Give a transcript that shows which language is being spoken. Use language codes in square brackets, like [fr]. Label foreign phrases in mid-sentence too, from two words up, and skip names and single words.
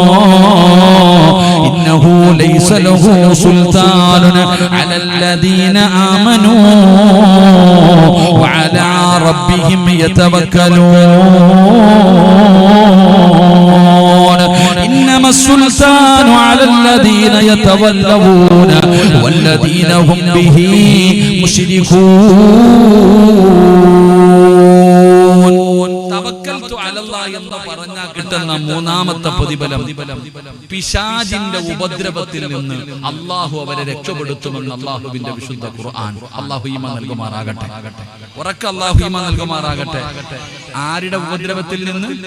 [ar] إنه ليس له سلطان على الذين آمنوا وعلى ربهم يتوكلون. ഇന്നമ السلطان على الذين يتولون والذين هم به مشركون. توكلت على الله [ml] എന്ന് പറഞ്ഞാൽ കിട്ടുന്ന മൂന്നാമത്തെ പ്രതിഫലം പിശാചിന്റെ ഉപദ്രവത്തിൽ നിന്ന് അല്ലാഹു അവരെ രക്ഷപ്പെടുത്തുമെന്ന് അല്ലാഹുവിന്റെ വിശുദ്ധ ഖുർആൻ. അല്ലാഹു ഈമാൻ നൽകുമാറാകട്ടെ. ഉറക്കെ അല്ലാഹു ഈമാൻ നൽകുമാറാകട്ടെ. ആരുടെ ഉപദ്രവത്തിൽ നിന്ന്?